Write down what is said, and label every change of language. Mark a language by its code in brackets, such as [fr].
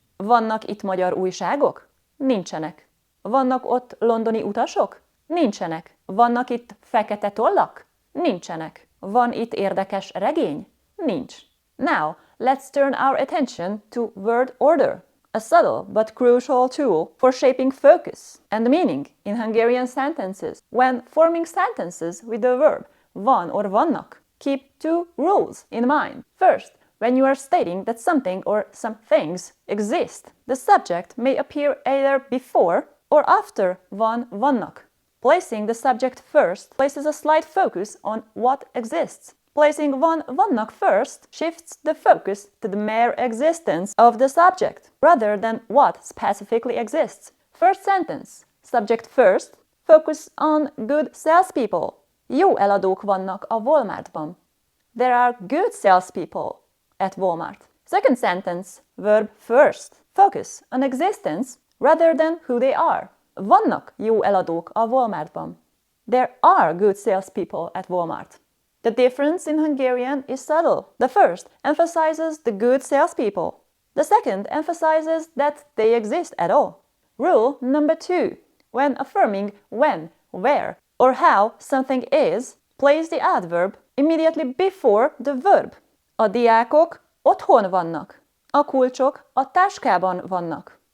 [hu] Vannak itt magyar újságok? Nincsenek. Vannak ott londoni utasok? Nincsenek. Vannak itt fekete tollak? Nincsenek. Van itt érdekes regény? Nincs. [en] Now, let's turn our attention to word order, a subtle but crucial tool for shaping focus and meaning in Hungarian sentences. When forming sentences with the verb van or vannak, keep 2 rules in mind. First, when you are stating that something or some things exist, the subject may appear either before or after van vannak. Placing the subject first places a slight focus on what exists. Placing van vannak first shifts the focus to the mere existence of the subject, rather than what specifically exists. First sentence. Subject first. Focus on good salespeople. [hu] Jó eladók vannak a Walmartban. [en] There are good salespeople at Walmart. Second sentence. Verb first. Focus on existence rather than who they are. [hu] Vannak jó eladók a Walmartban. [en] There are good salespeople at Walmart. The difference in Hungarian is subtle. The first emphasizes the good salespeople. The second emphasizes that they exist at all. Rule number 2. When affirming when, where, or how something is, place the adverb immediately before the verb. [hu] A diákok otthon vannak. A kulcsok a táskában vannak.